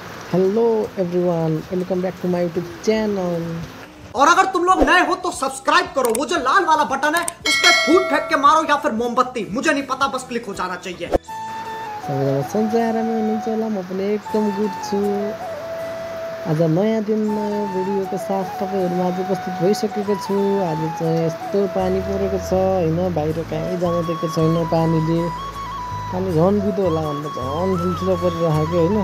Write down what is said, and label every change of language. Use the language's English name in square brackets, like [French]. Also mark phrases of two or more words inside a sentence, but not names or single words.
[English] Hello everyone, welcome back to my YouTube channel. [Hindi] और अगर तुम लोग नए हो तो सब्सक्राइब करो। वो जो लाल वाला बटन है उस पर फूट फेंक के मारो या फिर मोमबत्ती, मुझे नहीं पता, बस क्लिक हो जाना चाहिए। [Nepali] सबैजना सन्चै आरामै हुनुहुन्छ होला, म पनि एकदम गुड छु। आज नयाँ दिन नयाँ भिडियोको साथ तपाईँहरूमा आज उपस्थित भइसकेको छु। आज चाहिँ यस्तो पानी परेको छ होइन, बाहिर कहीँ जान दिएको छैन। पानी झन् बिदो होला भन्दा झन् ठुल्ठुलो परिरहेको होइन।